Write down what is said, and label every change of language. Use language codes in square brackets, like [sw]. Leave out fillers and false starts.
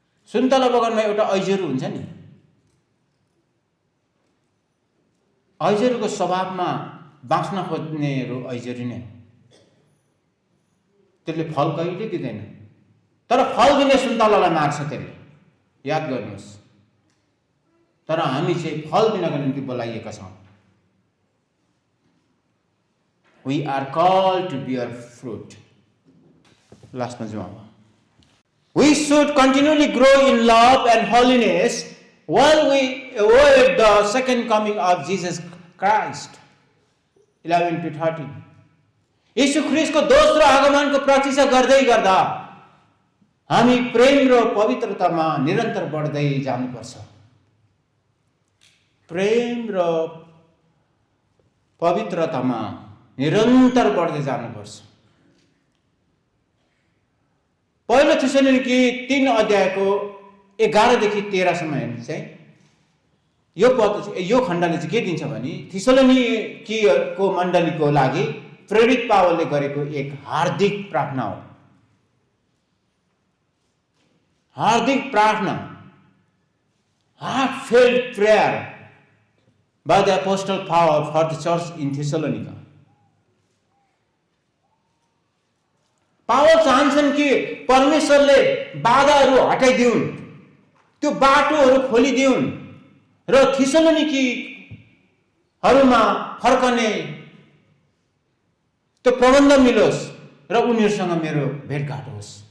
[ne] सुन्तला बगानमा एउटा ऐजेरू हुन्छ नि, ऐजेरूको स्वभावमा बाँच्न खोज्नेहरू ऐजेरू नै हो। त्यसले फल कहिले दिँदैन, तर फल दिने सुन्तलालाई मार्छ त्यसले, याद गर्नुहोस्। तर हामी चाहिँ फल दिनको निम्ति बोलाइएका छौँ। [en] We are called to bear fruit. [ne] लास्टमा जाउँ। [en] We should continually grow in love and holiness while we await the second coming of Jesus Christ. 11 to 13. [ne] यीशु ख्रीष्टको दोस्रो आगमनको प्रतीक्षा गर्दै गर्दा हामी प्रेम र पवित्रतामा निरन्तर बढ्दै जानुपर्छ। प्रेम र पवित्रतामा निरन्तर बढ्दै जानुपर्छ। पहिलो थिस्सलुनीकी 3 अध्यायको 11 देखि 13 सम्म हेर्नु चाहिँ यो खण्डले चाहिँ के दिन्छ भने थिस्सलुनीकीको मण्डलीको लागि प्रेरित पावलले गरेको एक हार्दिक प्रार्थना हो। हार्दिक प्रार्थना, [en] heartfelt prayer by the apostle Paul for the church in Thessalonica. [ne] Paul चाहन्छन् कि परमेश्वरले बाधाहरू हटाइदिउन्, त्यो बाटोहरू खोलिदिउन् र थिस्सलुनीकीहरूमा फर्कने त्यो प्रबन्ध मिलोस् र उनीहरूसँग मेरो भेटघाट होस्।